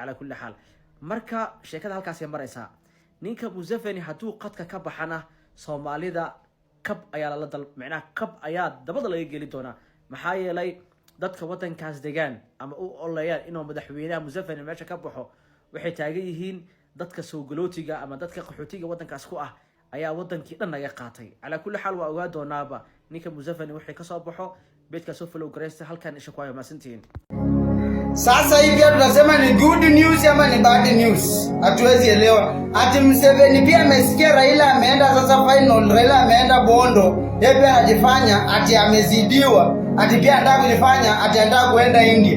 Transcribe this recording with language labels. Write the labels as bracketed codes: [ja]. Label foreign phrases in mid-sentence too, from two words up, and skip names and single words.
[so] Ala kulli xaal marka sheekada halkaas ay maraysaa. ninka Museveni hadduu qadka ka baxana Soomaalida kab ayaa la dal macna kab ayaa dabada laga geli doona maxaa yeelay dadka wadankaas degan ama u olayaan inuu madaxweynaha Museveni meesha ka baxo waxay taagan yihiin dadka soo galootiga ama dadka qaxootiga wadankaas ku ah ayaa wadankii dhan naga qaatay. Ala kulli xaal waa ogaa doonaaba ninka Museveni wixii ka soo baxo beedka soo follow gareysta halkan isha ku hayo maasantiin. [sw] Sasa hivi tunasema ni [en] good news [sw] ama ni [en] bad news. [sw] Hatuwezi elewa. Ati Museveni pia amesikia Raila ameenda sasa final, Raila ameenda Bondo. Yeye pia anajifanya ati amezidiwa. Ati pia anataka kujifanya ati anataka kuenda India.